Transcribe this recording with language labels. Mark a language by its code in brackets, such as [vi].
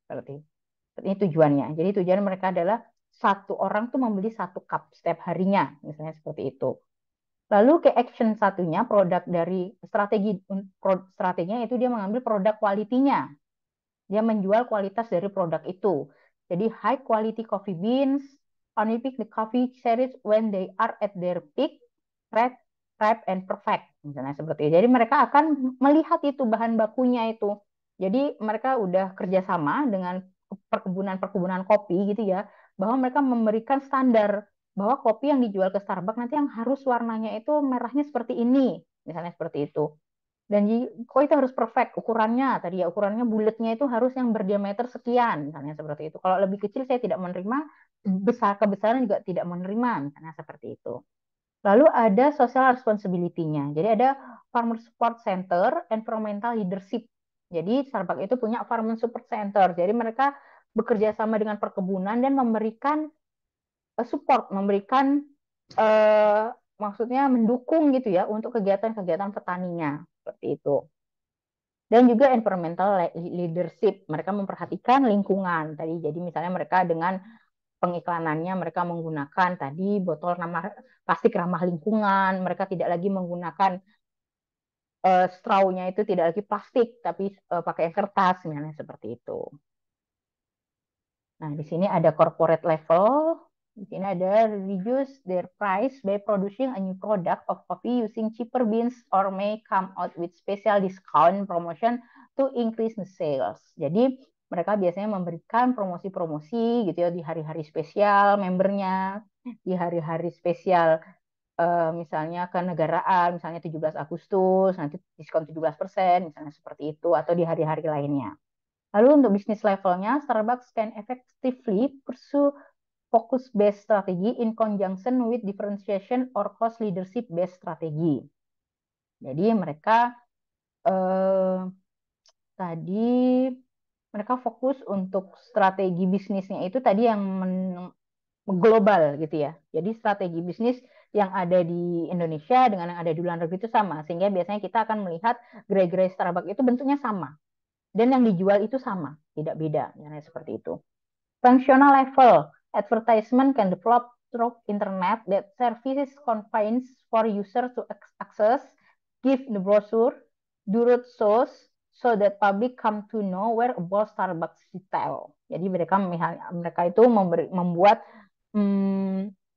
[id] Seperti ini tujuannya. Jadi tujuan mereka adalah satu orang tuh membeli satu cup setiap harinya, misalnya seperti itu. Lalu ke action satunya produk dari strateginya itu dia mengambil produk kualitinya. Dia menjual kualitas dari produk itu. Jadi [en] high quality coffee beans, only pick the coffee cherries when they are at their peak, ripe, ripe and perfect. [id] Misalnya seperti itu. Jadi mereka akan melihat itu bahan bakunya itu. Jadi mereka udah kerjasama dengan perkebunan-perkebunan kopi gitu ya, bahwa mereka memberikan standar bahwa kopi yang dijual ke Starbucks nanti yang harus warnanya itu merahnya seperti ini, misalnya seperti itu. Dan kok itu harus perfect ukurannya tadi ya ukurannya bulatnya itu harus yang berdiameter sekian misalnya seperti itu. Kalau lebih kecil saya tidak menerima, besar kebesaran juga tidak menerima misalnya seperti itu. Lalu ada [en] social responsibility- [id] nya. Jadi ada Farmer Support Center, Environmental Leadership. Jadi Starbucks itu punya Farmer Support Center. Jadi mereka bekerja sama dengan perkebunan dan memberikan support, memberikan eh, maksudnya mendukung gitu ya untuk kegiatan-kegiatan petaninya seperti itu. Dan juga [en] environmental leadership, [id] mereka memperhatikan lingkungan tadi. Jadi misalnya mereka dengan pengiklanannya mereka menggunakan tadi botol ramah plastik ramah lingkungan, mereka tidak lagi menggunakan straw-nya itu tidak lagi plastik tapi pakai kertas misalnya seperti itu. Nah, di sini ada [en] corporate level. [id] Di sini ada [en] reduce their price by producing a new product of coffee using cheaper beans or may come out with special discount promotion to increase the sales. [id] Jadi mereka biasanya memberikan promosi-promosi gitu ya di hari-hari spesial membernya, di hari-hari spesial misalnya kenegaraan, misalnya 17 Agustus, nanti diskon 17%, misalnya seperti itu, atau di hari-hari lainnya. Lalu untuk bisnis levelnya, [en] Starbucks can effectively pursue focus-based strategy in conjunction with differentiation or cost leadership-based strategy. [id] Jadi mereka eh, tadi mereka fokus untuk strategi bisnisnya itu tadi yang global gitu ya. Jadi strategi bisnis yang ada di Indonesia dengan yang ada di luar negeri itu sama. Sehingga biasanya kita akan melihat gerai-gerai Starbucks itu bentuknya sama. Dan yang dijual itu sama, tidak beda. Ya, seperti itu. [en] Functional level, advertisement can develop through internet that services confines for user to access, give the brochure, do road shows, so that public come to know where about Starbucks retail. [id] Jadi mereka itu membuat [en] hmm,